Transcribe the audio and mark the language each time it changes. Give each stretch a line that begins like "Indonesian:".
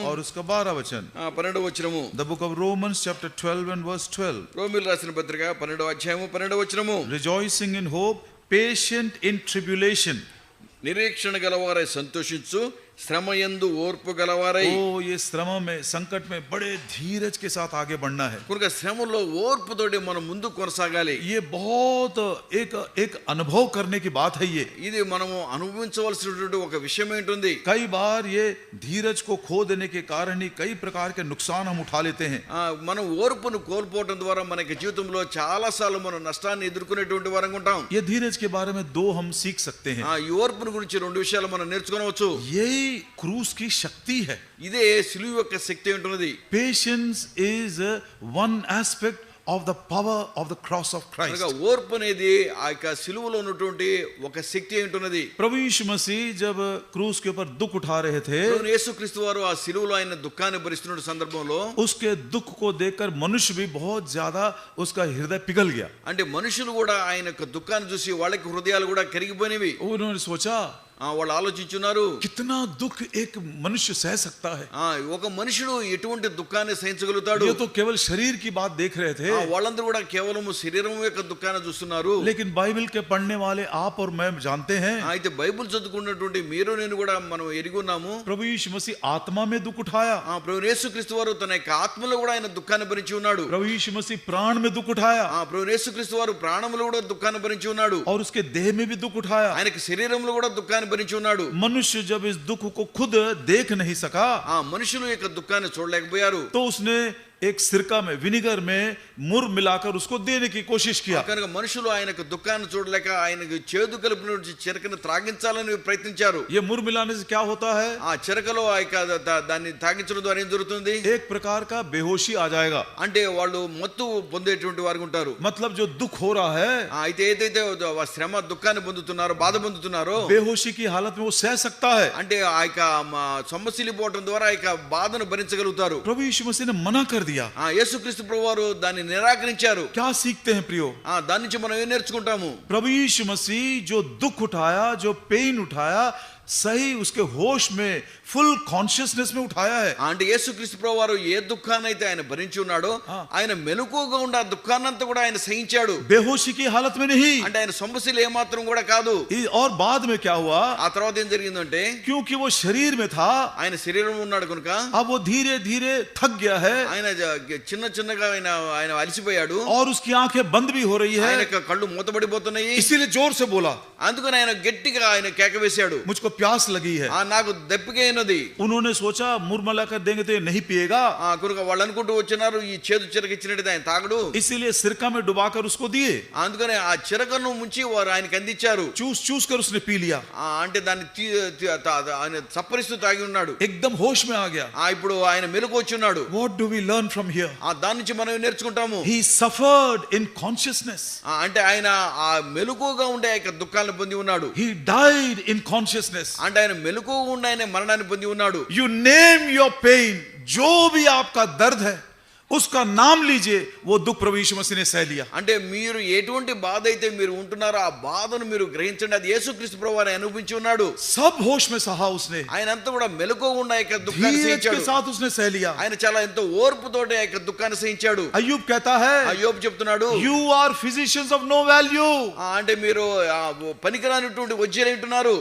Hindi: और उसका 12 वचन।
Telugu: 12వ వచనము.
English: The book of Romans chapter 12 and verse 12.
Telugu: రోమీయులకు రాసిన పత్రిక 12వ అధ్యాయము 12వ వచనము.
English: Rejoicing in hope, patient in tribulation.
Telugu: నిరీక్షణ గలవారై సంతోషించు, శ్రమయందు ఓర్పు గలవారై.
Hindi: ओ ये श्रम में, संकट में बड़े धीरज के साथ आगे बढ़ना है।
Telugu: కనుక శ్రమలో ఓర్పుతోటి మనం ముందు కొనసాగాలి.
Hindi: ये बहुत एक अनुभव करने की बात है।
Telugu: ఇది మనము అనుభవించవలసినటువంటి ఒక విషయం ఏంటుంది.
Hindi: कई बार ये धीरज को खो देने के कारण ही कई प्रकार के नुकसान हम उठा लेते हैं।
Telugu: మనం ఓర్పును కోల్పోవడం ద్వారా మనకి జీవితంలో చాలా సార్లు మనం నష్టాన్ని ఎదుర్కొనేటువంటి వారంగా ఉంటాం.
Hindi: ये धीरज के बारे में दो हम सीख सकते हैं।
Telugu: ఈ ఓర్పును గురించి రెండు విషయాలు మనం నేర్చుకోవచ్చు.
Hindi: यही क्रूस की शक्ति है।
Telugu: ఇదే సిలువ యొక్క శక్తి ఉంటున్నది.
English: Patience is one aspect of the power of the cross of Christ.
Telugu: కనుక ఓర్పు అనేది ఆ యొక్క సిలువలో ఉన్నటువంటి ఒక శక్తి ఉంటున్నది.
Hindi: प्रभु यीशु मसीह जब क्रूस के ऊपर दुख उठा रहे थे,
Telugu: యేసుక్రీస్తు వారు ఆ సిలువలో ఆయన దుఃఖాన్ని భరిస్తున్న సందర్భంలో
Hindi: उसके दुख को देखकर मनुष्य भी बहुत ज्यादा उसका हृदय पिघल गया।
Telugu: అంటే మనుషులు కూడా ఆయన యొక్క దుఃఖాన్ని చూసి వాళ్ళకి హృదయాలు కూడా కరిగిపోయినవి.
Hindi: उन्होंने सोचा
Telugu: వాళ్ళు ఆలోచించున్నారు,
Hindi: कितना दुख एक मनुष्य सह सकता है।
Telugu: ఒక మనుషుడు ఎటువంటి దుఃఖాన్ని సహించగలుగుతాడు.
Hindi: ये तो केवल शरीर की बात देख रहे थे,
Telugu: వాళ్ళందరూ కూడా కేవలం శరీరం యొక్క దుఃఖాన్ని చూస్తున్నారు.
Hindi: लेकिन बाइबल के पढ़ने वाले आप और मैं जानते हैं,
Telugu: అయితే బైబిల్ చదువుకున్నటువంటి మీరు నేను కూడా మనం ఎరిగి ఉన్నాము,
Hindi: प्रभु यीशु मसीह आत्मा में दुख उठाया।
Telugu: ప్రభు యేసుక్రీస్తు వారు తన యొక్క ఆత్మలో కూడా ఆయన దుఃఖాన్ని భరించి ఉన్నాడు.
Hindi: प्रभु यीशु मसीह प्राण में दुख उठाया,
Telugu: ప్రభు యేసుక్రీస్తు వారు ప్రాణంలో కూడా దుఃఖాన్ని భరించి ఉన్నాడు.
Hindi: और उसके देह में भी दुख उठाया।
Telugu: ఆయనకి శరీరంలో కూడా దుఃఖాన్ని భరించి ఉన్నాడు.
Hindi: मनुष्य जब इस दुख को खुद देख नहीं सका,
Telugu: మనుషులు యొక్క దుఃఖాన్ని చూడలేకపోయారు.
Hindi: तो उसने एक सिरका में, विनेगर में मुर मिलाकर उसको देने की कोशिश किया।
Telugu: కనుక మనుషులు ఆయన యొక్క దుఃఖాన్ని చూడలేక ఆయనకు చేదు కలిపిన చెరకను త్రాగించాలని ప్రయత్నించారు.
Hindi: ये मुर मिलाने से क्या होता है?
Telugu: ఆ చెరకలో ఆ యొక్క దాన్ని తాగించడం ద్వారా ఏం జరుగుతుంది?
Hindi: एक प्रकार का बेहोशी आ जाएगा।
Telugu: అంటే వాళ్ళు మత్తు పొందేటువంటి వారు ఉంటారు.
Hindi: मतलब जो दुख हो रहा है,
Telugu: అయితే ఏదైతే శ్రమ దుఃఖాన్ని పొందుతున్నారో, బాధ పొందుతున్నారో,
Hindi: बेहोशी की हालत में वो सह सकता है।
Telugu: అంటే ఆ యొక్క సొమ్మసిల్లిపోవడం ద్వారా ఆ యొక్క బాధను భరించగలుగుతారు.
Hindi: प्रभु यीशु मसीह ने मना कर दिया।
Telugu: యేసుక్రీస్తు ప్రభువారు దాన్ని నిరాకరించారు.
Hindi: क्या सीखते हैं प्रियो?
Telugu: దాని నుంచి మనం ఏం నేర్చుకుంటాము?
Hindi: प्रभु यीशु मसीह जो दुख उठाया, जो पेन उठाया, सही उसके होश में,
English: full consciousness
Hindi: में उठाया है।
Telugu: అంటే యేసుక్రీస్తు ప్రభువారు ఏ దుఃఖాన్ని అయితే ఆయన భరించి ఉన్నాడో, ఆయన మెలకువగా ఉండి ఆ దుఃఖాన్నంతా కూడా ఆయన సహించాడు.
Hindi: बेहोशी की हालत में नहीं।
Telugu: అంటే ఆయన సొమ్మసిల్లి ఏమాత్రం కూడా కాదు.
Hindi: और बाद में क्या हुआ?
Telugu: ఆ తర్వాత ఏం జరిగిందంటే,
Hindi: क्योंकि वो शरीर में था,
Telugu: ఆయన శరీరంలో ఉన్నాడు కనుక
Hindi: अब वो धीरे धीरे थक गया है,
Telugu: ఆయన చిన్న చిన్నగా ఆయన అలసిపోయాడు.
Hindi: और उसकी आंखें बंद भी हो रही
Telugu: ఆయన
Hindi: है,
Telugu: యొక్క కళ్ళు మూతబడిపోతున్నాయి.
Hindi: इसीलिए जोर से बोला,
Telugu: అందుకని ఆయన గట్టిగా ఆయన కేక వేశాడు,
Hindi: मुझको प्यास लगी है।
Telugu: నాకు దప్పిక అయినది.
Hindi: उन्होंने सोचा मुर मिला कर देंगे तो ये नहीं पिएगा,
Telugu: కనుక వాళ్ళు అనుకుంటూ వచ్చినారు ఈ చేదు చిరక ఇచ్చినట్టు ఆయన తాగడు.
Hindi: इसीलिए सिरका में डुबाकर उसको दिए।
Telugu: అందుకని ఆ చిరకను ముంచి వారు ఆయనకి అందించారు.
Hindi: चूस चूस कर उसने पी लिया,
Telugu: అంటే దాన్ని ఆయన చప్పరిస్తూ తాగి ఉన్నాడు.
Hindi: एकदम होश में आ गया।
Telugu: ఇప్పుడు ఆయన మెలకు వచ్చి ఉన్నాడు.
English: What do we learn from here?
Telugu: దాని నుంచి మనం నేర్చుకుంటాము.
English: He suffered in consciousness.
Telugu: అంటే ఆయన ఆ మెలకుగా ఉండే ఆ యొక్క దుఃఖాలను పొంది ఉన్నాడు.
English: He died in consciousness.
Telugu: అంటే ఆయన మెలకుగా ఉండే ఆయన మరణాన్ని పొంది ఉన్నాడు.
English: You name your pain,
Hindi: जो भी आपका दर्द है उसका नाम लीजिए, वो दुख प्रभु यीशु मसीह ने सह लिया।
Telugu: అంటే మీరు ఎటువంటి బాధ అయితే మీరు ఉంటున్నారో ఆ బాధను మీరు గ్రహించండి, అది యేసుక్రీస్తు ప్రభువారు అనుభవించి ఉన్నాడు.
Hindi: सब होश में सहा उसने,
Telugu: ఆయన అంతా కూడా మెలకుగా ఉన్న ఆ యొక్క దుఃఖాన్ని
Hindi: धीरज
Telugu: సహించాడు.
Hindi: के साथ उसने सह लिया।
Telugu: ఆయన చాలా ఎంతో ఓర్పుతోటి ఆ యొక్క దుఃఖాన్ని సహించాడు.
Hindi: अय्यूब कहता है,
Telugu: అయ్యోబు చెప్తున్నాడు,
English: you are physicians of no value,
Telugu: అంటే మీరు పనికిరానిటువంటి వజ్జీలు ఉంటున్నారు.